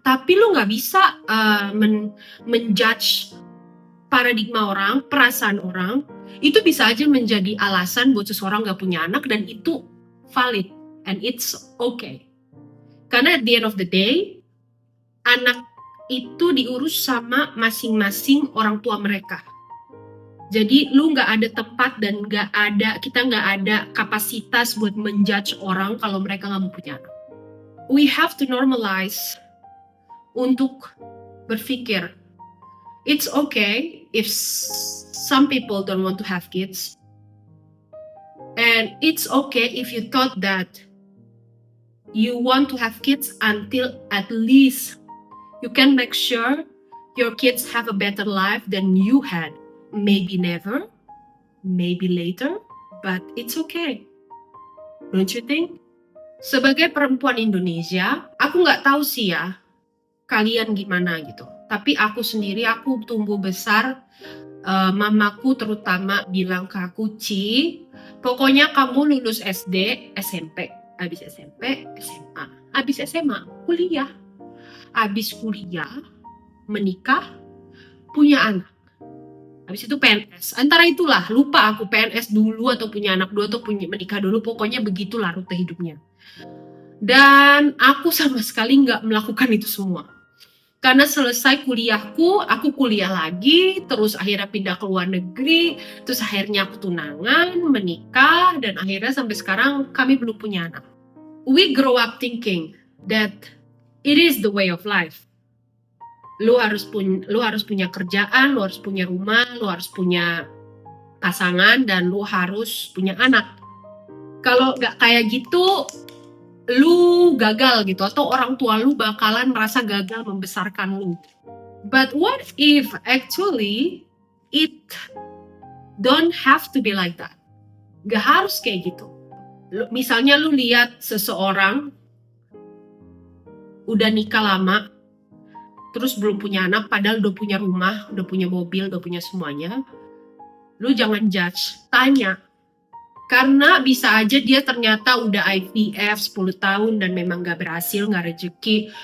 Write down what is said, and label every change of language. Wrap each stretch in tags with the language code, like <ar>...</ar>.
<id>Tapi lu nggak bisa menjudge paradigma orang, perasaan orang, itu bisa aja menjadi alasan buat seseorang gak punya anak, dan itu valid</id> <en>and it's okay.</en> <id>Karena</id> <en>at the end of the day,</en> <id>anak itu diurus sama masing-masing orang tua mereka. Jadi lu gak ada tempat dan kita gak ada kapasitas buat menjudge orang kalau mereka gak mau punya anak.</id> <en>We have to normalize</en> <id>untuk berpikir,</id> <en>it's okay if some people don't want to have kids. And it's okay if you thought that you want to have kids until at least you can make sure your kids have a better life than you had. Maybe never, maybe later, but it's okay. Don't you think?</en> <id>Sebagai perempuan Indonesia, aku nggak tahu sih ya kalian gimana gitu. Tapi aku sendiri, aku tumbuh besar, mamaku terutama bilang ke aku, Ci, pokoknya kamu lulus SD, SMP, habis SMP, SMA, habis SMA, kuliah, habis kuliah, menikah, punya anak. Habis itu PNS, antara itulah, lupa aku PNS dulu atau punya anak dulu atau menikah dulu, pokoknya begitulah rute hidupnya. Dan aku sama sekali nggak melakukan itu semua. Karena selesai kuliahku, aku kuliah lagi, terus akhirnya pindah ke luar negeri, terus akhirnya aku tunangan, menikah, dan akhirnya sampai sekarang kami belum punya anak.</id> <en>We grow up thinking that it is the way of life.</en> <id>Lu harus punya kerjaan, lu harus punya rumah, lu harus punya pasangan, dan lu harus punya anak. Kalau nggak kayak gitu, lu gagal gitu, atau orang tua lu bakalan merasa gagal membesarkan lu.</id> <en>But what if actually it don't have to be like that?</en> <id>Gak harus kayak gitu. Misalnya lu lihat seseorang udah nikah lama, terus belum punya anak, padahal udah punya rumah, udah punya mobil, udah punya semuanya. Lu jangan judge, tanya. Karena bisa aja dia ternyata udah IVF 10 tahun dan memang gak berhasil, gak rezeki.</id>